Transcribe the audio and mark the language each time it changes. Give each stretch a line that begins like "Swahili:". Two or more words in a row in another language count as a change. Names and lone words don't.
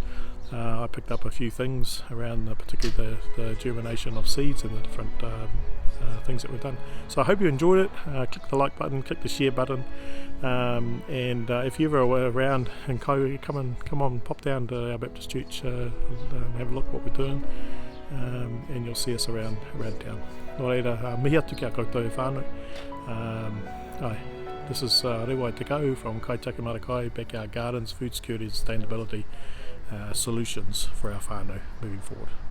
English: I picked up a few things around particularly the germination of seeds and the different things that we've done. So I hope you enjoyed it. Click the like button, click the share button, and if you're ever around in Kaitiaki, come on, pop down to our Baptist Church and have a look what we're doing, and you'll see us around town.
Māori: Nō reira, mihi atu kia koutou e whānau.
English: This is Rewa Te Kau from Kaitiaki Māra, Backyard Gardens, Food Security and Sustainability solutions for our whānau moving forward.